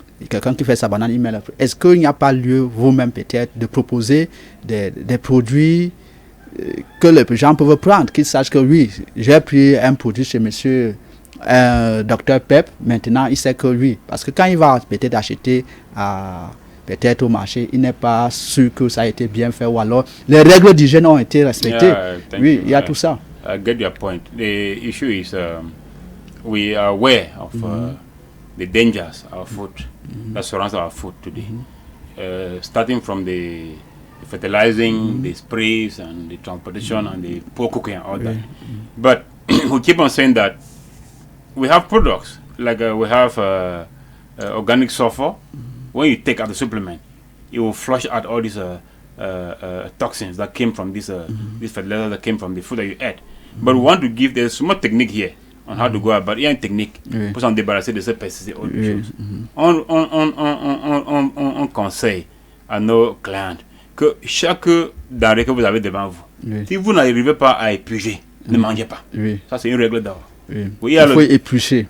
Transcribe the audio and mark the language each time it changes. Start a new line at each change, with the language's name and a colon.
French: Quelqu'un qui fait sa banane, il met Est-ce qu'il n'y a pas lieu, vous-même peut-être, de proposer des produits que les gens peuvent prendre, qu'ils sachent que oui, j'ai pris un produit chez monsieur Dr Pep, maintenant il sait que oui, parce que quand il va peut-être acheter peut-être au marché, il n'est pas sûr que ça a été bien fait ou alors les règles d'hygiène ont été respectées. Oui, il y a tout ça.
English: I get your point. The issue is we are aware of the dangers of food that surrounds our food today, starting from the fertilizing, the sprays and the transportation and the poor cooking and all that. But we keep on saying that we have products like we have organic sulfur. When you take out the supplement, it will flush out all these toxins that came from this fertilizer that came from the food that you ate. But we want to give, there's some more technique here on how to go about.
French: Il y a une technique pour s'en débarrasser de ces pesticides et autres choses. On conseille à nos clients que chaque denrée que vous avez devant vous, si vous n'arrivez pas à éplucher, ne mangez pas. Ça, c'est une règle d'or. Il faut éplucher.